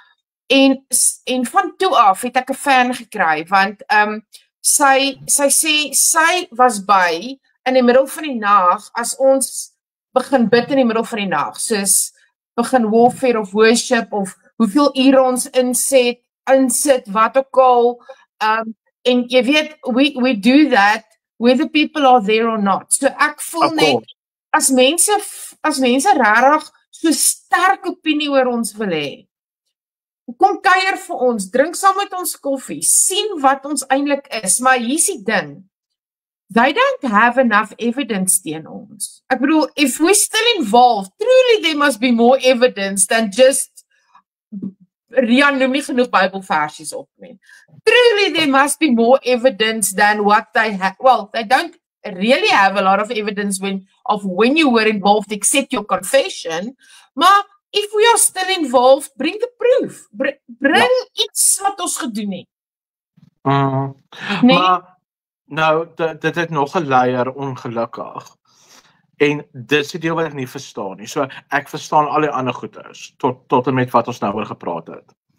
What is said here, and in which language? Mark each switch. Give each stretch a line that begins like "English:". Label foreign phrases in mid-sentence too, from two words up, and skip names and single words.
Afrikaans: En van toe af het ek 'n fan gekry, want sy sê, sy was by, in die middel van die nag, as ons begin bid in die middel van die nag, soos begin warfare of worship, of hoeveel ure ons insit, wat ook al, en jy weet,
English: we do that, whether people are there or not.
Afrikaans: So ek voel net, as mense rarig so sterk opinie oor ons wil hê, kom kuier vir ons, drink saam met ons koffie, sien wat ons eintlik is, maar hier's die ding,
English: they don't have enough evidence
Afrikaans: teen ons. Ek bedoel,
English: if we're still involved, truly there must be more evidence than just,
Afrikaans: Rian noem nie genoeg Bybelversies op nie.
English: Truly there must be more evidence than what they have. Well, they don't really have a lot of evidence when you were involved, except your confession, maar if we are still involved, bring the proof.
Afrikaans: Bring iets wat ons gedoen het. Nee? Maar, nou, dit het nog 'n leier ongelukkig. En dit is die deel wat ek nie verstaan nie. So, ek verstaan al die ander goeders, tot en met wat ons nou oor gepraat het.